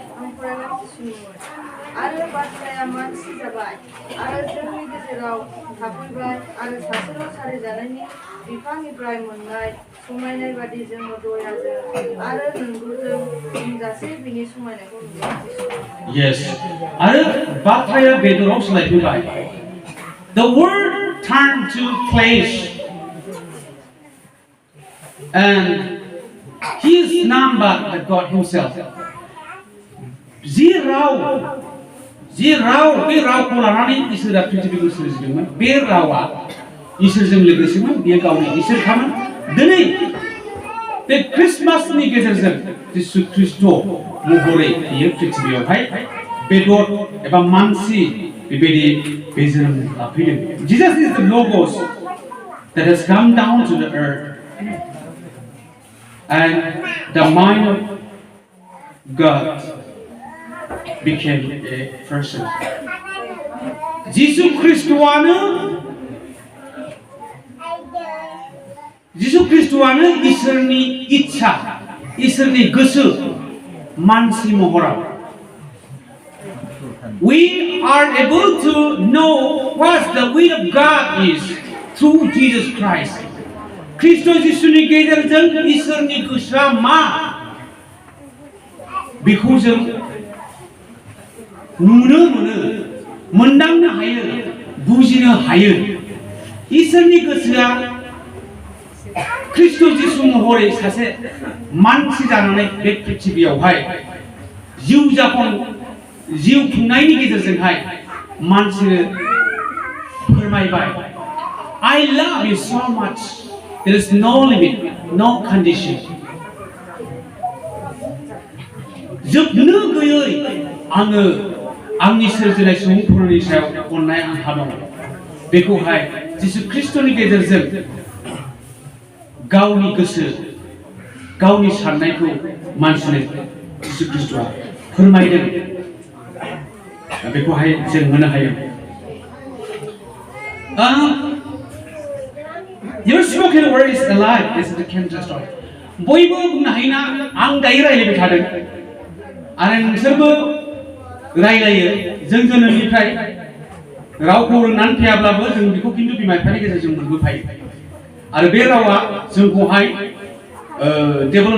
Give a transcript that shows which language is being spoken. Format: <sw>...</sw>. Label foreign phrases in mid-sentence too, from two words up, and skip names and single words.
<brx>आरो बाथ्राया मानसि जाबाय आरो जोंनि गेजेराव थाफैबाय आरो सासेल' सारिजानायनि बिफांनिफ्राय मोननाय समायनाय बादि जोङो दयाजों आरो नंगौजों बुंजासे बिनि समायनायखौ नुयो Yes आरो बाथ्राया बेदराव सोलायफैबाय</brx> <en>The word turned to flesh and he is none but God himself</en> <brx>जि राव बे रावखौ लानानै इसोरा पृथिबिखौ सोरजिदोंमोन बे रावा इसोरजों लोगोसेमोन बेयो गावनि इसोरखामोन दिनै बे क्रिसमासनि गेजेरजों जिसु ख्रीष्ट महरै बियो पृथिबियावहाय बेदर एबा मानसि बेबायदि बे जोनोम लाफैदों</brx> <en>Jesus is the logos that has come down to the earth and the mind of God became a person.</en> <brx>जिसु ख्रीष्टआनो इसोरनि इच्छा इसोरनि गोसो मानसि महराव</brx> <en>We are able to know what the will of God is through Jesus Christ.</en> <brx>ख्रीष्ट जिसुनि गेजेरजों इसोरनि गोसोआ मा बेखौ जों नुनो मोनो मोनदांनो हायो बुजिनो हायो इसोरनि गोसोआ ख्रीष्ट जिसु महरै सासे मानसि जानानै बे पृथिबियावहाय जिउ खुंनायनि गेजेरजोंहाय मानसिनो फोरमायबाय</brx> <en>I love you so much there is no limit no condition</en> <brx>जोबनो गैयै आङो आंनि सोरजिनाय सुबुंफोरनि सायाव अननाय आंहा दं बेखौहाय जिसु ख्रीष्टनि गेजेरजों गावनि गोसो गावनि साननायखौ मानसिनो जिसु ख्रीष्टआ फोरमायदों बेखौहाय जों मोननो हायो</brx> <en>Your spoken word is alive this is the Kendra story</en> <brx>बयबो बुंनो हायोना आं दायो रायलायबाय थादों आरो नोंसोरबो रायलायो जों जोनोमनिफ्राय रावखौ रोंनानै फैयाब्लाबो जों बेखौ खिन्थु बिमा बिफानि गेजेरजों मोनबोफायो आरो बे रावा जोंखौहाय डेभेलप</brx>